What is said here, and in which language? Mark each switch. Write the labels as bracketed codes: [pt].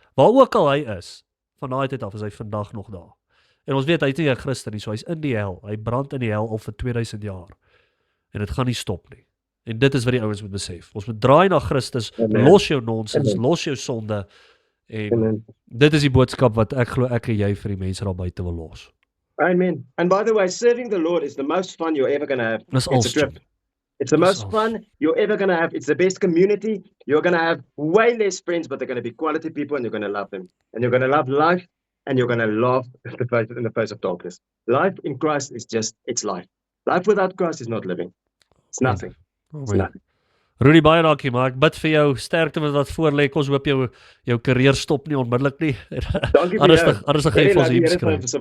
[af] Waar ook al hy is, van daai tyd af is hy vandag nog daar. En ons weet hy is nie 'n Christen nie, so hy's in die hel. Hy brand in die hel al vir 2000 jaar. En dit gaan nie stop nie. En dit is wat die ouens moet besef. Ons moet draai na Christus, los jou nonsens, los jou sonde. En dit is die boodskap wat ek glo ek en jy vir die mense daar buite wil los. [en] Amen. And by the way, serving the Lord is the most fun you're ever going to have. It's a trip. It's the most fun you're ever going to have. It's the best community. You're going to have way less friends, but they're going to be quality people and you're going to love them. And you're going to love life and you're going to laugh in the face of darkness. Life in Christ is just, it's life. Life without Christ is not living. It's nothing. It's nothing. [af] Rudy, baie dankie, maar ek bid vir jou sterkte met wat voor lê. Ons hoop jou karier stop nie onmiddellik nie. Dankie vir jou. Anders gaan jy vir ons hier skryf.